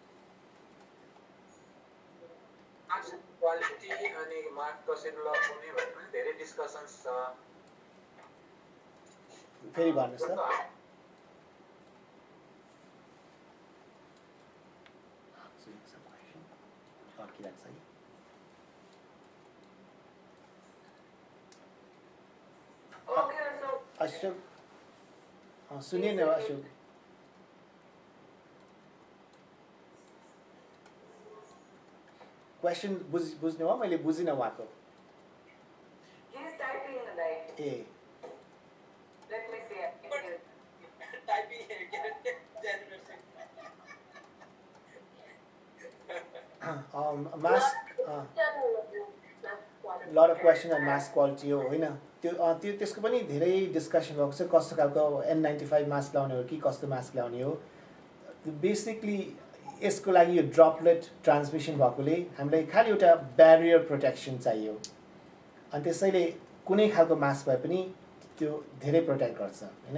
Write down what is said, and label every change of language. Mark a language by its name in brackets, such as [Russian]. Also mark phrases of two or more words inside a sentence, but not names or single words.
[Nepali] क्वालिटी अनि मार्क कसरी लगाउने भन्ने पनि धेरै डिस्कसन्स छ। फेरि भन्नुहोस् त। अड्किरहेको छ है। ओके अशोक। अशोक सुनिए न अशोक। क्वेसन बुझ्नु हो? मैले बुझिनँ उहाँको। [English] He is typing right. ए Let me see. Typing here, generation. mask lot of question on mask quality [Nepali] हो होइन? त्यो त्यसको पनि धेरै डिस्कसन भएको छ, कस्तो खालको N95 मास्क लाउने हो कि कस्तो मास्क लाउने हो। बेसिकली यसको लागि यो [English] droplet transmission [Nepali] भएकोले हामीलाई खालि एउटा [English] barrier protection [Nepali] चाहियो, अनि त्यसैले कुनै खालको मास्क भए पनि त्यो धेरै प्रोटेक्ट गर्छ होइन।